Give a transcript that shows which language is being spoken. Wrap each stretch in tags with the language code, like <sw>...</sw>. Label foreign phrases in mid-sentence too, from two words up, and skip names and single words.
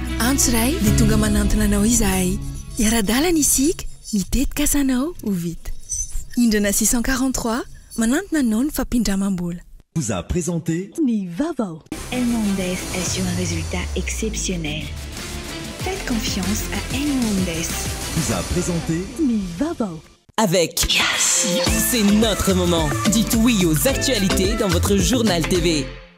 <mg>antsoray dia tonga manantona anao izahay iara-dalana isika mitetika asanao ho vita indrana 643 manantona anao ny fampindramam-bola</mg> <fr>vous a présenté Ni Vavao. Hernandez assure un résultat exceptionnel. Faites confiance à Hernandez. Vous a présenté Ni Vavao. Avec Yes, c'est notre moment. Dites oui aux actualités dans votre journal TV.</fr>